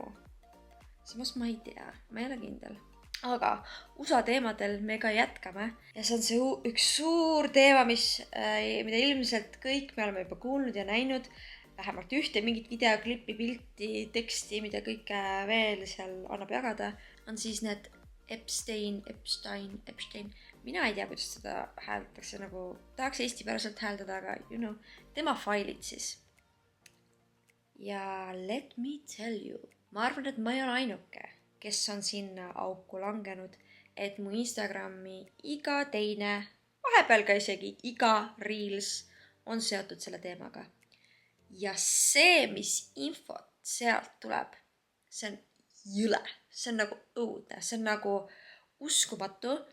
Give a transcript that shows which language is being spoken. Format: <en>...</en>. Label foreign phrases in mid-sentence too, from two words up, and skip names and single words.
<et>Samas ma ei tea, ma ei ole kindel. Aga USA teemadel me ka jätkame ja see on see üks suur teema, mida ilmselt kõik me oleme juba kuulnud ja näinud, vähemalt ühte mingit videoklippi, pilti, teksti, mida kõike veel seal annab jagada, on siis need Epstein. Mina ei tea, kuidas seda hääldatakse, nagu tahaks eestipäraselt hääldada, aga tema failid siis.</et> <en>Ja let me tell you,</en> <et>ma arvan, et ma ei ole ainuke, kes on sinna auku langenud, et mu Instagrami iga teine, vahepeal ka isegi iga reels on seotud selle teemaga. Ja see, mis infot sealt tuleb, see on jõle, see on nagu õudne, see on nagu uskumatu.</et>